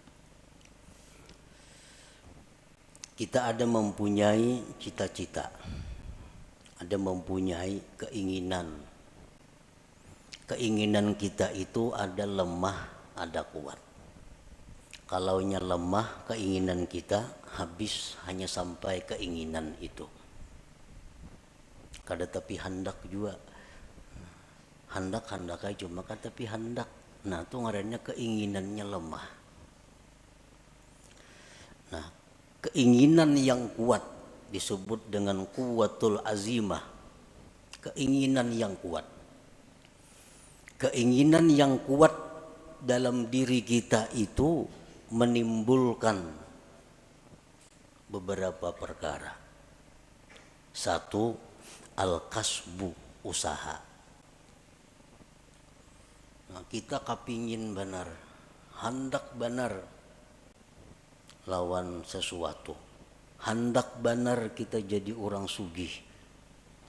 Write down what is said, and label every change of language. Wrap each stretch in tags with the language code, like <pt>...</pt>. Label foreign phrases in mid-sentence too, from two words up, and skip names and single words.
<id>Kita ada mempunyai cita-cita, ada mempunyai keinginan. Keinginan kita itu ada lemah, ada kuat. Kalaunya lemah keinginan kita, habis hanya sampai keinginan itu.</id> <bjn>Kada tapi hendak juga. Hendak aja cuma kada tapi hendak. Nah, itu ngarannya keinginannya lemah.</bjn> <id>Nah, keinginan yang kuat disebut dengan</id> <ar>قوة العزيمة.</ar> <id>Keinginan yang kuat. Keinginan yang kuat dalam diri kita itu menimbulkan beberapa perkara. Satu, al-kasbu, usaha.</id> <bjn>Nah, kita kapingin benar, hendak benar lawan sesuatu. Hendak benar kita jadi orang sugih.</bjn>